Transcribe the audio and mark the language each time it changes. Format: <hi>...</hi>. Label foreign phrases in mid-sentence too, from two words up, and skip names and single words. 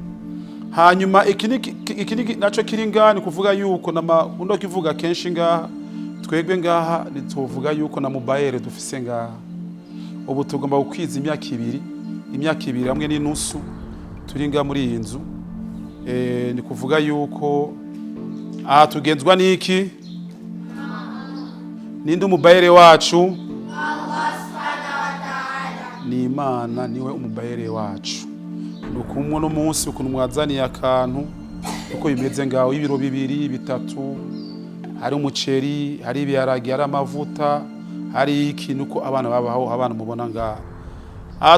<rn>Hanyuma ikini naco kiri ngani kuvuga yuko undo kivuga kenshi ngaha, twebwe ngaha nituvuga yuko na mubayere dufise ngaha. Ubu tugomba gukwiza imyaka ibiri hamwe n'inusu turi nga muri iyi nzu. Ni kuvuga yuko tugenzwa n'iki? Ninde umubayere wacu?</rn> <ar>الله سبحانه وتعالى.</ar> <rn>Ni Imana, niwe umubayere wacu. Nukumwe no munsi ukuntu mwazaniye akantu uko bimeze ngaho, ibiro 2 bitatu, hari umuceri, hari ibiharage, hari amavuta, hari ikintu ko abana babaho, abana mubona ngaha.</rn>